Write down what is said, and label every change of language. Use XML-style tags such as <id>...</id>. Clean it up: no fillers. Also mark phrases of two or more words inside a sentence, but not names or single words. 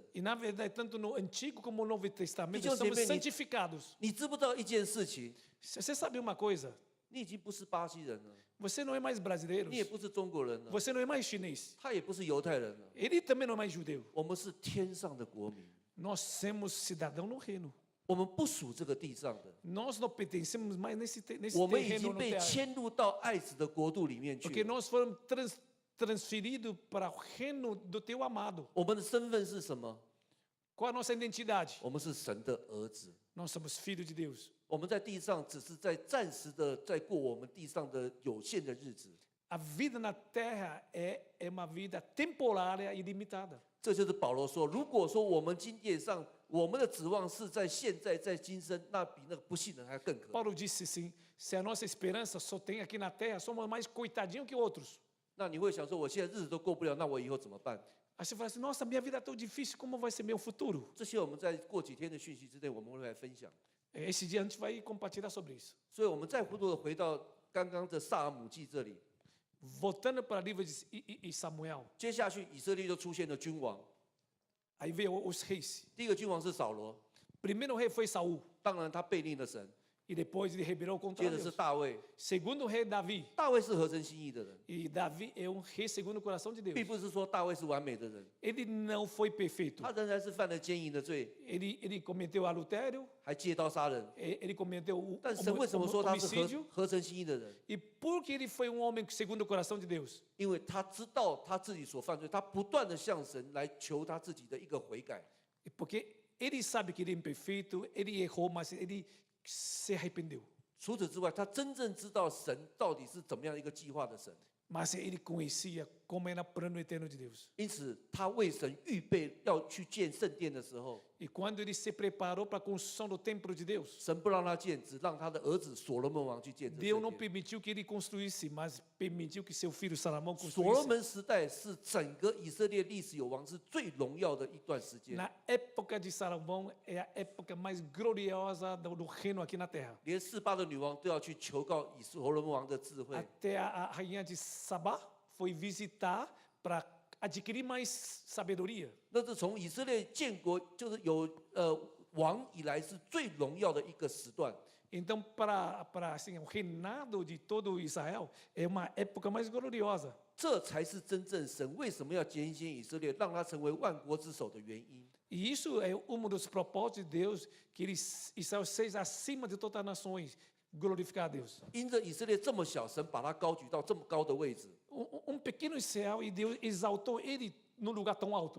<pt>E na verdade, tanto no Antigo como no Novo Testamento, Então, somos você vê, santificados.</pt> <zh>你知不知道一件事情？</zh> <pt>Você sabe uma coisa?</pt> <zh>你已经不是巴西人了，</zh> <pt>Você não é mais brasileiro,</pt> <zh>你也不是中国人了，</zh> <pt>você não é mais chinês,</pt> <zh>他也不是犹太人了，</zh> <pt>ele também não é mais judeu.</pt> <zh>我们是天上的国民，</zh> <pt>Nós somos cidadão no reino.</pt> <zh>我们不属这个地上的，</zh> <pt>Nós não pertencemos mais nesse</pt> <zh>我们已</zh> <pt>terreno</pt> <zh>经</zh> <pt>no</pt> <zh>被</zh> <pt>terra,</pt> <zh>迁入到爱子的国度里面去</zh> <pt>porque</pt> <zh>了。</zh> <pt>nós fomos transferidos para o reino do teu amado.</pt> <zh>我们的身份是什么？</zh> <pt>Qual a nossa identidade?</pt> <zh>我们是神的儿子。</zh> <pt>Nós somos filhos de Deus.</pt> <zh>我们在地上只是在暂时的在过我们地上的有限的日子，</zh> <pt>A vida na terra é uma vida temporária e limitada.</pt> <zh>这就是保罗说，如果说我们今天上我们的指望是在现在在今生，那比那个不信的还更可怕。</zh> <pt>Paulo disse assim: se a nossa esperança só tem aqui na terra, somos mais coitadinhos que outros.</pt> <zh>那你会想说，我现在日子都过不了，那我以后怎么办？</zh> <pt>Aí você fala assim: nossa, minha vida é tão difícil, como vai ser meu futuro?</pt> <zh>这些我们在过几天的讯息之内，我们会来分享。</zh> <pt>Esse dia a gente vai compartilhar sobre isso.</pt> <zh>所以，我们再回到刚刚的萨尔姆记这里，</zh> <pt>Voltando para o livro de Samuel,</pt> <zh>接下去以色列就出现了君王。</zh> <pt>aí veio os reis.</pt> <zh>第一个君王是扫罗，</zh> <pt>Primeiro rei foi Saul.</pt> <zh>当然他背逆了神。</zh> <pt>E depois ele rebelou</pt> <zh>接</zh> <pt>contra</pt> <zh>着是</zh> <pt>Deus.</pt> <zh>大卫。</zh> <pt>Segundo o rei Davi.</pt> <zh>大卫是合神心意的人，</zh> <pt>E Davi é um rei segundo o coração de</pt> <zh>并</zh> <pt>Deus.</pt> <zh>不是说大卫是完美的人，</zh> <pt>Ele não foi perfeito.</pt> <zh>他仍然是犯了奸淫的罪，</zh> <pt>Ele cometeu adultério,</pt> <zh>还借刀杀人。</zh> <pt>ele cometeu o</pt> <zh>但神为什么说他是</zh> <pt>homicídio.</pt> <zh>合神心意的人？</zh> <pt>E porque ele foi um homem segundo o coração de Deus?</pt> <zh>因为他知道他自己所犯罪，他不断的向神来求他自己的一个悔改。</zh> <pt>E porque ele sabe que ele é imperfeito, ele errou, mas ele se arrependeu.</pt> <zh>除此之外，他真正知道神到底是怎么样一个计划的神，</zh> <pt>Mas ele conhecia como era o plano eterno de Deus.</pt> <zh>因此他为神预备要去建圣殿的时候，</zh> <pt>E quando ele se preparou para a construção do templo de Deus,</pt> <zh>神不让他建，只让他的儿子所罗门王去建这</zh> <pt>Deus</pt> <zh>圣</zh> <pt>não</pt> <zh>殿。</zh> <pt>permitiu que ele construísse, mas permitiu que seu filho Salomão</pt> <zh>所罗</zh> <pt>construísse.</pt> <zh>门时代是整个以色列历史有王是最荣耀的一段时间，</zh> <pt>Na época de Salomão é a época mais gloriosa do reino aqui na terra.</pt> <zh>连四巴的女王都要去求告以所罗门王的智慧。</zh> <pt>Até a rainha de Sabá foi visitar para adquirir mais sabedoria.</pt> <zh>那是从以色列建国就是有王以来是最荣耀的一个时段。</zh> <pt>Então, para assim, o reinado de todo Israel é uma época mais gloriosa.</pt> <zh>这才是真正神为什么要拣选以色列，让他成为万国之首的原因。</zh> <pt>E isso é um dos propósitos de Deus, que Israel seja acima de todas as nações, glorificar a Deus.</pt> <zh>因着以色列这么小，神把他高举到这么高的位置，</zh> <pt>Pequeno Israel e Deus exaltou ele num lugar tão alto.</pt>